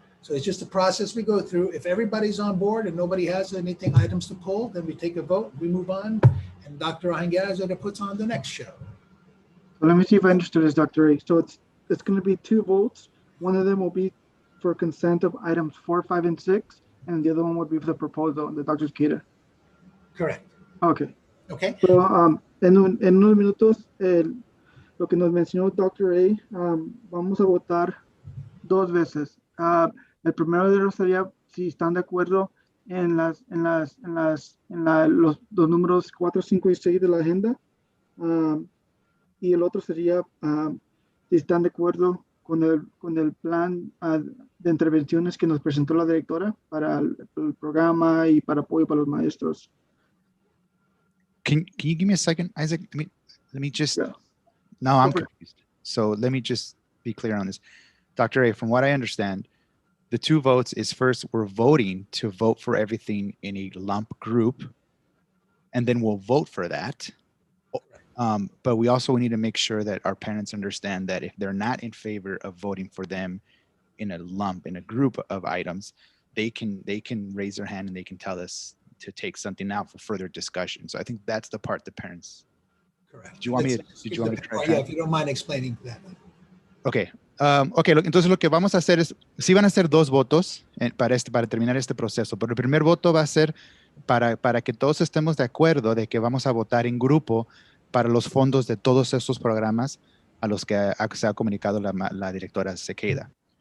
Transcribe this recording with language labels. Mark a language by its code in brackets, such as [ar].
[en] So it's just a process we go through. If everybody's on board and nobody has anything, items to pull, then we take a vote, we move on, and Dr. Ahanguera puts on the next show. So let me see if I understood this, Dr. A. So it's going to be two votes. One of them will be for consent of items 4, 5, and 6. and the other one would be for the proposal, the Dr. Cicada. Correct. Okay. Okay. [es] So, en unos minutos, lo que nos mencionó Dr. A, vamos a votar dos veces. El primero de ellos sería si están de acuerdo en los números 4, 5 y 6 de la agenda. Y el otro sería si están de acuerdo con el plan de intervenciones que nos presentó la directora para el programa y para apoyo para los maestros. [en] Can you give me a second, Isaac? Let me just, Yeah. now I'm confused. So let me just be clear on this. Dr. A, from what I understand, the two votes is first, we're voting to vote for everything in a lump group, and then we'll vote for that. But we also need to make sure that our parents understand that if they're not in favor of voting for them in a lump, in a group of items, they can raise their hand and they can tell us to take something out for further discussion. So I think that's the part the parents. Correct. Did you want me to try? Yeah, if you don't mind explaining that. Okay. [es] Entonces lo que vamos a hacer es, sí van a ser dos votos para terminar este proceso, pero el primer voto va a ser para que todos estemos de acuerdo de que vamos a votar en grupo para los fondos de todos estos programas a los que se ha comunicado la directora Cicada.